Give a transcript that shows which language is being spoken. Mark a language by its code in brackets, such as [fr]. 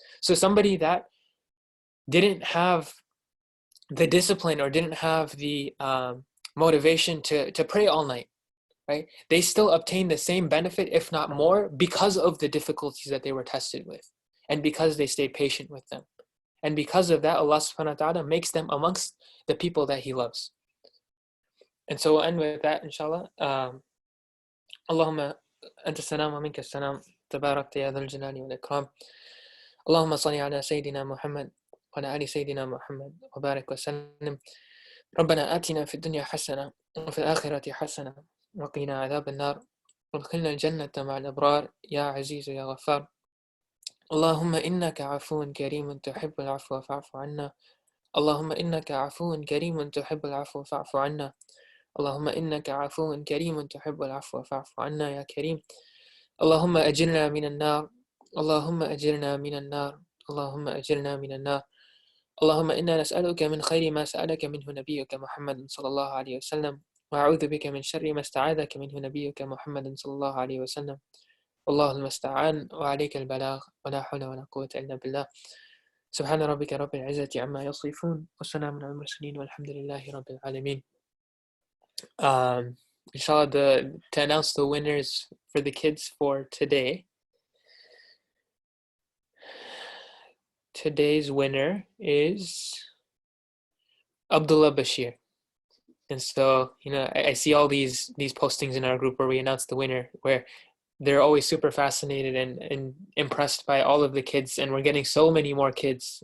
[en] So somebody that didn't have the discipline or didn't have the motivation to pray all night, right? They still obtain the same benefit, if not more, because of the difficulties that they were tested with, and because they stay patient with them. And because of that, Allah subhanahu wa ta'ala makes them amongst the people that He loves. And so we'll end with that, inshallah. [ar] اللهم أنت السلام ومنك السلام تباركت يا ذا الجلال والإكرام اللهم صل على سيدنا محمد وعلى آل سيدنا محمد وبارك وسلم ربنا آتنا في الدنيا حسنة وفي الآخرة حسنة وقنا عذاب النار وادخلنا الجنة مع الأبرار يا عزيز يا غفار اللهم إنك عفو كريم تحب العفو فاعف عنا اللهم إنك عفو كريم تحب العفو فاعف عنا اللهم إنك عفو كريم تحب العفو فاعف عنا يا كريم اللهم أجرنا من النار اللهم أجرنا من النار اللهم أجرنا من النار اللهم إنا نسألك من خير ما سألك منه نبيك محمد صلى الله عليه وسلم وأعوذ بك من شر ما استعاذك منه نبيك محمد صلى الله عليه وسلم والله المستعان وعليك البلاغ ولا حول ولا قوة إلا بالله سبحان ربك رب العزة عما يصفون والسلام على المرسلين والحمد لله رب العالمين. [en] Inshallah, to announce the winners for the kids for today. Today's winner is Abdullah Bashir. And so, I see all these postings in our group where we announce the winner, where they're always super fascinated and impressed by all of the kids, and we're getting so many more kids.